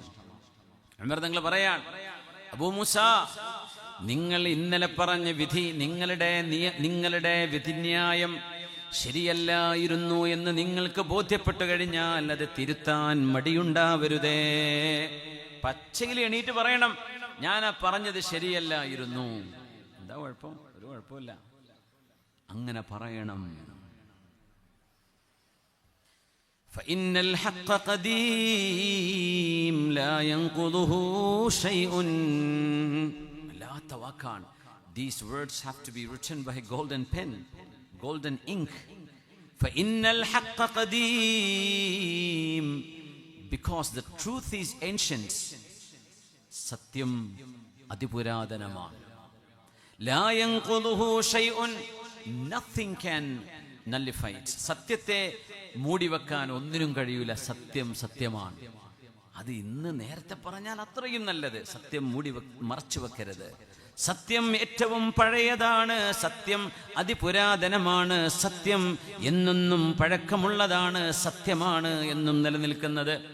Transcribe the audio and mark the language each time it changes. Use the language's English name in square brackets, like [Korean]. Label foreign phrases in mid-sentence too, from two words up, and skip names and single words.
[Malayalam] ഉമർ തങ്ങൾ പറയാൻ, അബൂ മൂസ, നിങ്ങൾ ഇന്നലെ പറഞ്ഞ വിധി, നിങ്ങളുടെ വിധിന്യായം ശരിയല്ലായിരുന്നു എന്ന് നിങ്ങൾക്ക് ബോധ്യപ്പെട്ടു കഴിഞ്ഞാൽ അത് തിരുത്താൻ മടിയുണ്ടാവരുതേ. പച്ചയിൽ എണീറ്റ് പറയണം, ഞാൻ പറഞ്ഞത് ശരിയല്ലായിരുന്നു. എന്താ കുഴപ്പം? ഒരു കുഴപ്പമില്ല. അങ്ങനെ പറയണം. [Arabic] فإن الحق قديم لا ينقضه شيء. [Malayalam] ലാത്ത വാക്കാണ്. [English] These words have to be written by a golden pen, golden ink. [Arabic] فإن الحق قديم, [English] because the truth is ancient. [Malayalam] സത്യം അതിപുരാതനമാണ്. [Arabic] لا ينقضه شيء, [English] nothing can nullify it. [Malayalam] സത്യത്തെ മൂടിവെക്കാൻ ഒന്നിനും കഴിയൂല. സത്യം സത്യമാണ്. അത് ഇന്ന് നേരത്തെ പറഞ്ഞാൽ അത്രയും നല്ലത്. സത്യം മറച്ചു വെക്കരുത്. സത്യം ഏറ്റവും പഴയതാണ്, സത്യം അതിപുരാതനമാണ്, സത്യം എന്നെന്നും പഴക്കമുള്ളതാണ്, സത്യമാണ് എന്നും നിലനിൽക്കുന്നത്.